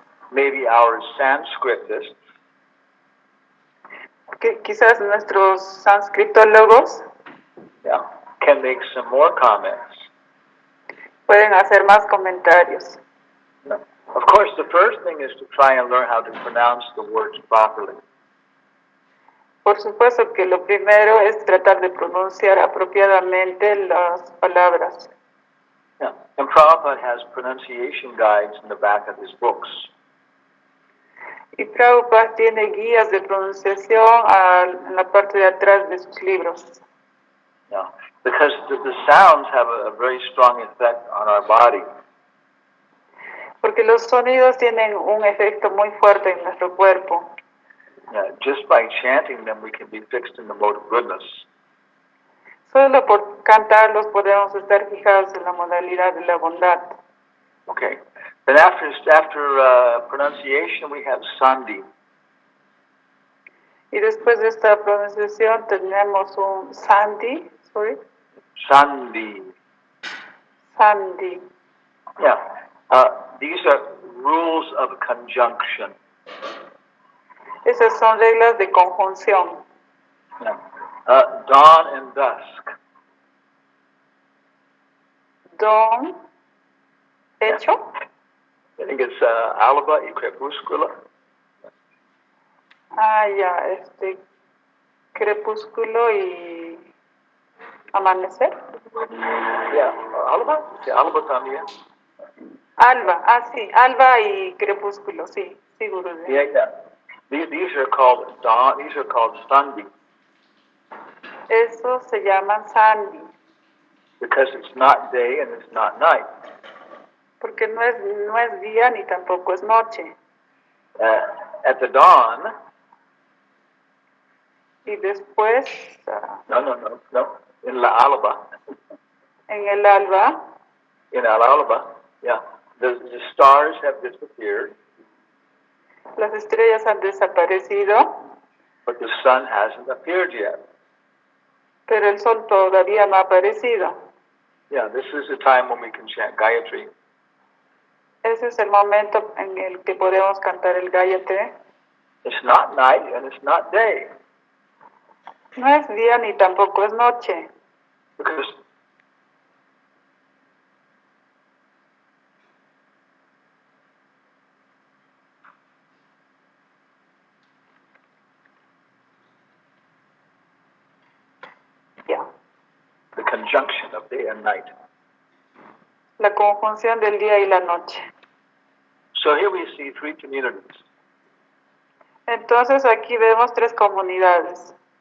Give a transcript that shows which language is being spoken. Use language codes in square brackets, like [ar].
[en] maybe our Sanskritists [es] que quizás nuestros sanskritólogos [en] can make some more comments. [es] pueden hacer más comentarios. [en] Of course, the first thing is to try and learn how to pronounce the words properly. [es] Por supuesto que lo primero es tratar de pronunciar apropiadamente las palabras. Yeah. [en] And Prabhupada has pronunciation guides in the back of his books. [es] Y Prabhupada tiene guías de pronunciación en la parte de atrás de sus libros. Yeah. [en] Because the sounds have a very strong effect on our body. [es] Porque los sonidos tienen un efecto muy fuerte en nuestro cuerpo. Yeah. [en] Just by chanting them, we can be fixed in the mode of goodness. [es] Solo por cantarlos podemos estar fijados en la modalidad de la bondad. Okay. [en] Then after pronunciation, we have sandhi. [es] Y después de esta pronunciación tenemos un sandhi. [en] Sandhi. [es] Sandhi. Yeah. [en] These are rules of conjunction. [es] Esas son reglas de conjunción. [en] Yeah. Dawn and dusk. [es] Dawn, hecho. [en] I think it's [es] alba y crepúsculo. Ya, crepúsculo y amanecer. Yeah, alba. Sí, alba también. Alba, sí, alba y crepúsculo, sí, Gurudev. [en] Yeah. These are called dawn. These are called sandhi. [es] Eso se llaman sandhi. [en] Because it's not day and it's not night. [es] Porque no es día ni tampoco es noche. [en] At the dawn. [es] Y después. No. In la alba. En el alba. In el alba. Yeah. [en] The stars have disappeared. [es] Las estrellas han desaparecido. [en] But the sun hasn't appeared yet. [es] Pero el sol todavía no ha aparecido. [en] Yeah, this is the time when we can chant Gayatri. [es] Ese es el momento en el que podemos cantar el Gayatri. [en] It's not night and it's not day. [es] No es día ni tampoco es noche. [en] Because Ya. the conjunction of day and night. [es] La conjunción del día y la noche. [en] So here we see three communities. [es] Entonces aquí vemos tres comunidades.